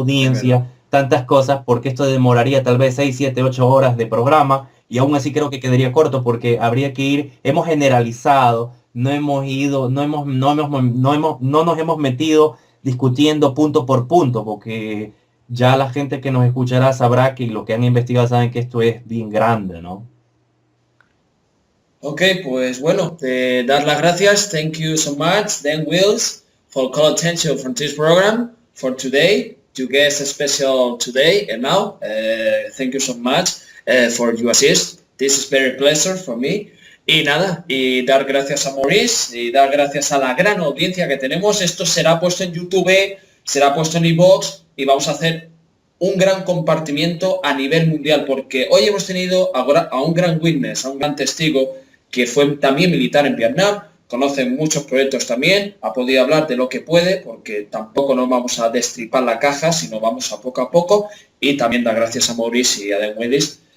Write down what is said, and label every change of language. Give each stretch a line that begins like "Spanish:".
Spanish: audiencia tantas cosas, porque esto demoraría tal vez 6, 7, 8 horas de programa, y aún así creo que quedaría corto, porque habría que ir, hemos generalizado, no hemos ido, no nos hemos metido discutiendo punto por punto, porque ya la gente que nos escuchará sabrá que lo que han investigado saben que esto es bien grande, ¿no? Ok, pues bueno, dar las gracias.
English: Thank you so much, Dan Wills, for call attention from this program for today. You guest special today and now. Thank you so much for your assist. This is very pleasure for me.
Spanish: Y nada, y dar gracias a Maurice y dar gracias a la gran audiencia que tenemos. Esto será puesto en YouTube, será puesto en iVoox y vamos a hacer un gran compartimiento a nivel mundial, porque hoy hemos tenido a un gran witness, a un gran testigo, que fue también militar en Vietnam, conoce muchos proyectos también, ha podido hablar de lo que puede, porque tampoco nos vamos a destripar la caja, sino vamos a poco, y también da gracias a Maurice y a Dan Willis.